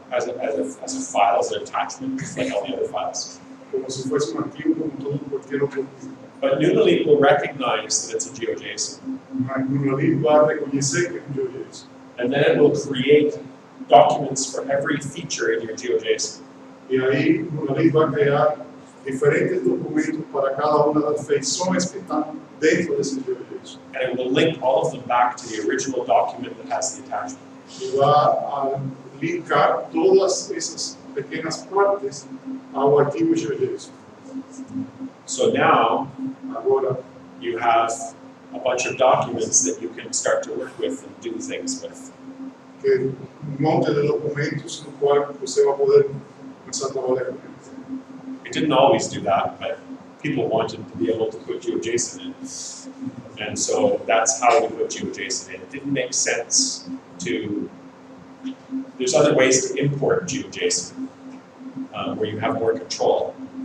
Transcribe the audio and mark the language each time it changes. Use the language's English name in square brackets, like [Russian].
[English] as a file, as an attachment, just like all the other files. [Portuguese] como se fosse arquivo como todo qualquer outro arquivo. [English] But Nunalink will recognize that it's a GeoJSON, [Portuguese] Mas no ali vai reconhecer que é GeoJSON. [English] and then it will create documents for every feature in your GeoJSON. [Portuguese] E aí no ali vai criar diferentes documentos para cada uma das feições que estão dentro desse GeoJSON. [English] And it will link all of them back to the original document that has the attachment. [Portuguese] E vai a linkar todas essas pequenas partes ao arquivo GeoJSON. [English] So now [Portuguese] Agora, [English] you have a bunch of documents that you can start to work with and do things with. [Portuguese] que monte de documentos no qual você vai poder começar a trabalhar com eles. [English] It didn't always do that, but people wanted to be able to put GeoJSON in. And so that's how we put GeoJSON in. It didn't make sense to, there's other ways to import GeoJSON where you have more control.